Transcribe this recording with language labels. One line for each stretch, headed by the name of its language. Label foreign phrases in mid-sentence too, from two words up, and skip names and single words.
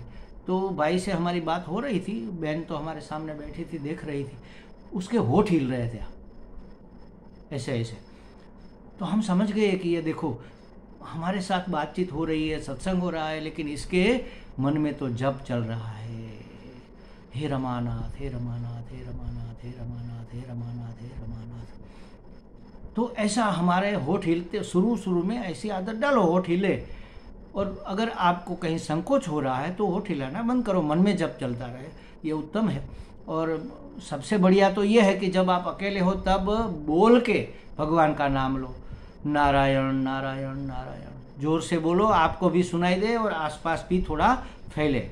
Hindi: तो भाई से हमारी बात हो रही थी, बहन तो हमारे सामने बैठी थी, देख रही थी, उसके होठ हिल रहे थे ऐसे ऐसे। तो हम समझ गए कि ये देखो, हमारे साथ बातचीत हो रही है, सत्संग हो रहा है, लेकिन इसके मन में तो जप चल रहा है, हे रमानाथ, हे रमानाथ, हे रमानाथ, हे रमानाथ, हे रमानाथ, हे रमानाथ। तो ऐसा हमारे होठ हिलते, शुरू में ऐसी आदत डालो, होठ हिले। और अगर आपको कहीं संकोच हो रहा है तो होठ हिलाना बंद करो, मन में जप चलता रहे, ये उत्तम है। और सबसे बढ़िया तो ये है कि जब आप अकेले हो तब बोल के भगवान का नाम लो, नारायण नारायण नारायण, जोर से बोलो, आपको भी सुनाई दे और आसपास भी थोड़ा फैले।